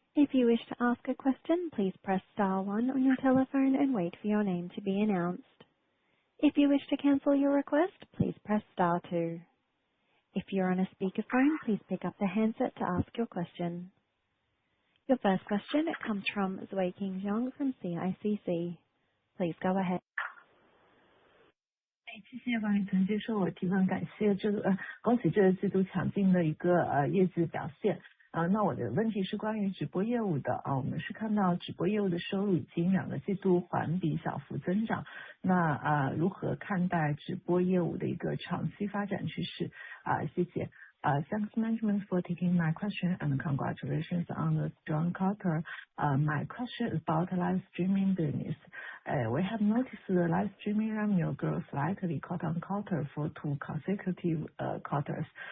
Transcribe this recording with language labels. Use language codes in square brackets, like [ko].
[en] If you wish to ask a question, please press star one on your telephone and wait for your name to be announced. If you wish to cancel your request, please press star two. If you're on a speakerphone, please pick up the handset to ask your question. Your first question comes from JOYY from CICC. Please go ahead. [zh] 谢谢管理层接受我提问，感谢恭喜这个季度强劲的一个业绩表现。那我的问题是关于直播业务的我们是看到直播业务的收入已经2个季度环比小幅增长，那如何看待直播业务的一个长期发展趋势？谢谢。 [en] Thanks management for taking my question and congratulations on the strong quarter. My question is about live streaming business. We have noticed the live streaming revenue grow slightly quarter-on-quarter for 2 consecutive quarters.